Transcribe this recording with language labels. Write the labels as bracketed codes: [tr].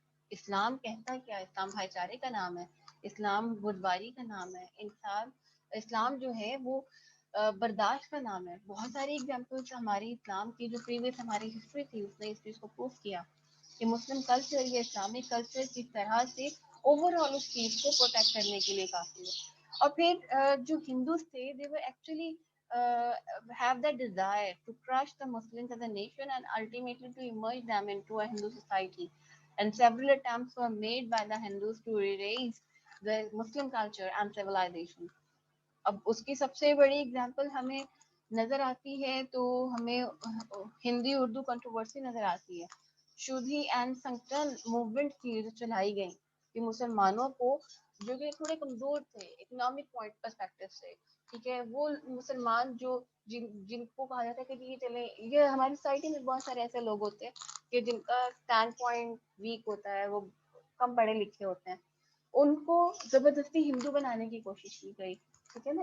[ur] اسلام کہتا کیا, اسلام بھائی چارے کا نام ہے, اسلام بردباری کا نام ہے, انسان اسلام جو ہے وہ برداشت کا نام ہے. بہت ساری ایگزامپلس ہماری اسلام کی جو پریویس ہماری ہسٹری تھی اس نے اس چیز کو پروف کیا کہ مسلم کلچر یا اسلامک کلچر کس طرح سے اوور آل اس چیز کو پروٹیکٹ کرنے کے لیے کافی ہے. اور پھر جو ہندوز تھے [en] they were actually have that desire to crush the Muslims as a nation and ultimately to emerge them into a Hindu society. And several attempts were made by the Hindus to erase the Muslim culture and civilization. [ur] اب اس کی سب سے بڑی example ہمیں نظر آتی ہے تو ہمیں ہندی اردو کنٹروورسی نظر آتی ہے. شودھی اینڈ سنگٹن موومنٹ کی جو چلائی گئی کہ مسلمانوں کو جو کہ تھوڑے کمزور تھے اکنامک پوائنٹ پرسپیکٹو سے, ٹھیک ہے, وہ مسلمان جو جن کو کہا جاتا ہے کہ یہ چلے, یہ ہماری سوسائٹی میں بہت سارے ایسے لوگ ہوتے ہیں کہ جن کا اسٹینڈ پوائنٹ ویک ہوتا ہے, وہ کم پڑھے لکھے ہوتے ہیں, ان کو زبردستی ہندو بنانے کی کوشش کی گئی. ٹھیک ہے نا.